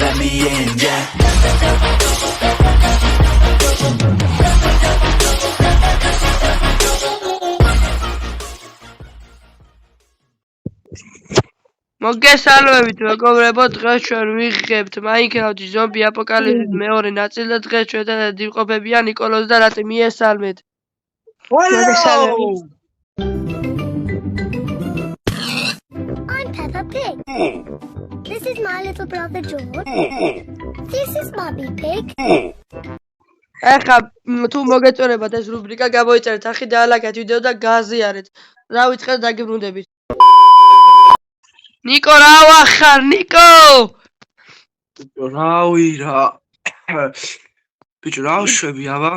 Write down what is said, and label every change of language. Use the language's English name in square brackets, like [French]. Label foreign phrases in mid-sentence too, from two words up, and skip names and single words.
[English] the end, yeah. [Georgian] მოგესალმებით მეგობრებო, დღეს ჩვენ ვიღებთ Minecraft-ის ზომბი აპოკალიფსის მეორე ნაწილი და დღეს ჩვენთან იმყოფებიან ნიკოლოზ და რატი. მიესალმეთ. [English] I'm Peppa Pig. This is my little brother George. This is Mummy Pig. [Georgian] ახლა თუ მოგეწონებათ ეს რუბრიკა, გამოიწერეთ ახი და ლაიქეთ ვიდეო და გააზიარეთ. რა ვიწყეთ დაგიბრუნდებით. ნიკო რა ვახარ, ნიკო? რავი რა. ბიჭო რა ვშვები აბა?